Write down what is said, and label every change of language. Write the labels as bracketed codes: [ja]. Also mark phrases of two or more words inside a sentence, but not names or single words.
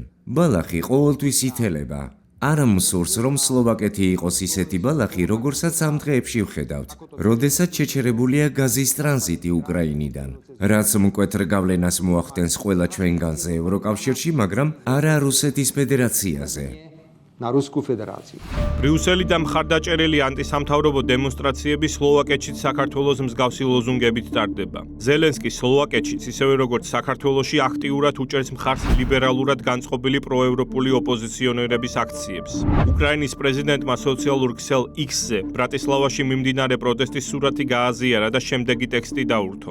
[ka] ბალახი ყოველთვის ითელება. არ მსურს, რომ სლოვაკეთი იყოს ისეთი ბალახი, როგორსაც ამ დღეებში ვხედავთ, როდესაც შეჩერებულია გაზის ტრანზიტი უკრაინიდან, რაც მკვეთრ გავლენას მოახდენს ყველა ჩვენგანზე ევროკავშირში, მაგრამ არა რუსეთის ფედერაციაზე. [sk] Na Rusku federáciu. [ka] ბრიუსელი და მხარდაჭერილი ანტისამთავრობო დემონსტრაციები სლოვაკეთშიც საქართველოს მსგავსი ლოზუნგებით ტარდება. ზელენსკი სლოვაკეთშიც ისევე როგორც საქართველოში აქტიურად უჭერს მხარს ლიბერალურად განწყობილი პროევროპული ოპოზიციონერების აქციებს. უკრაინის პრეზიდენტმა სოციალურ ქსელ X-ზე ბრატისლავაში მიმდინარე პროტესტის სურათი გააზიარა და შემდეგი ტექსტი დაურთო.